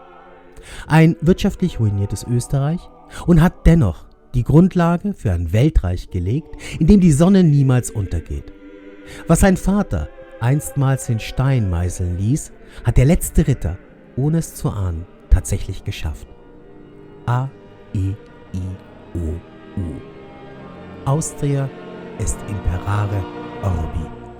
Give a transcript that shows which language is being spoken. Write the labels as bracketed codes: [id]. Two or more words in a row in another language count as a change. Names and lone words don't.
[de] Ein wirtschaftlich ruiniertes Österreich und hat dennoch die Grundlage für ein Weltreich gelegt, in dem die Sonne niemals untergeht. Was sein Vater einstmals in Stein meißeln ließ, hat der letzte Ritter, ohne es zu ahnen, tatsächlich geschafft. [la] A-E-I-O-U. Austria est imperare orbi.